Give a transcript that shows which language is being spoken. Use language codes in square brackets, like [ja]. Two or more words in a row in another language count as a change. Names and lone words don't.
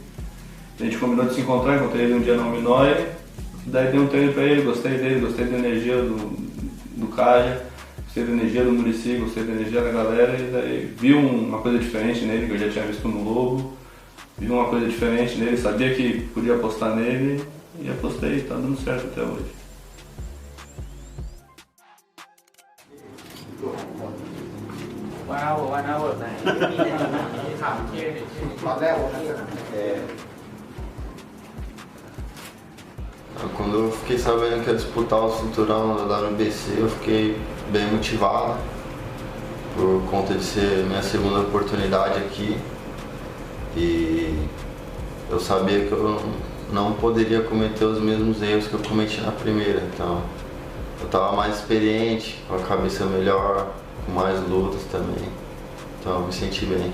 [pt] A gente combinou de se encontrar, encontrei ele um dia na Alminóia, daí dei um treino pra ele, gostei dele, gostei da energia do Caja, gostei da energia do Muricy, gostei da energia da galera, e daí vi uma coisa diferente nele, que eu já tinha visto no Lobo, vi uma coisa diferente nele, sabia que podia apostar nele, e apostei, tá dando certo até hoje. [en] Wow, 1 hour [th] นะที่ถามที่ตอนแรกว่า [pt] Quando eu fiquei sabendo que ia disputar o cinturão da WBC, eu fiquei bem motivado por conta de ser minha segunda oportunidade aqui, e eu sabia que eu não poderia cometer os mesmos erros que eu cometi na primeira, então eu estava mais experiente, com a cabeça melhor, com mais lutas também, então eu me senti bem.